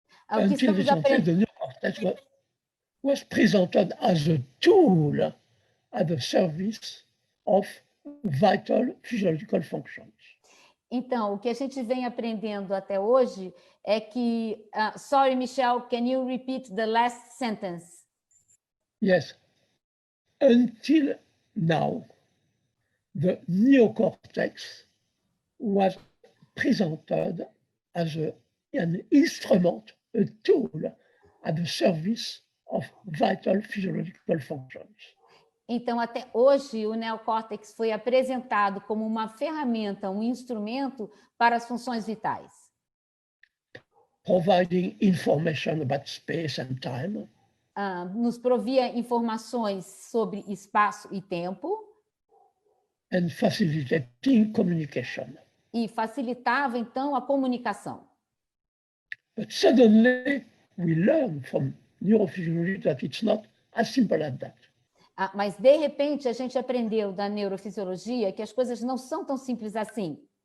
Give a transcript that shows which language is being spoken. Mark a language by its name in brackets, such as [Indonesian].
[English] Until recently, the neocortex was presented as a tool at the service of vital physiological functions. [Portuguese] Então, o que a gente vem aprendendo até hoje é que... [English] sorry, Michelle, can you repeat the last sentence? Yes. Until now, the neocortex was presented as an instrument, a tool at the service of vital physiological functions. [Portuguese] Então, até hoje, o neocórtex foi apresentado como uma ferramenta, um instrumento para as funções vitais. [English] Providing information about space and time. [Portuguese] Nos provia informações sobre espaço e tempo. [English] And facilitating communication. [Portuguese] E facilitava, então, a comunicação. [English] But suddenly, we learn from neurophysiology that it's not as simple as that. [Portuguese] Mas, de repente, a gente aprendeu da neurofisiologia que as coisas não são tão simples assim.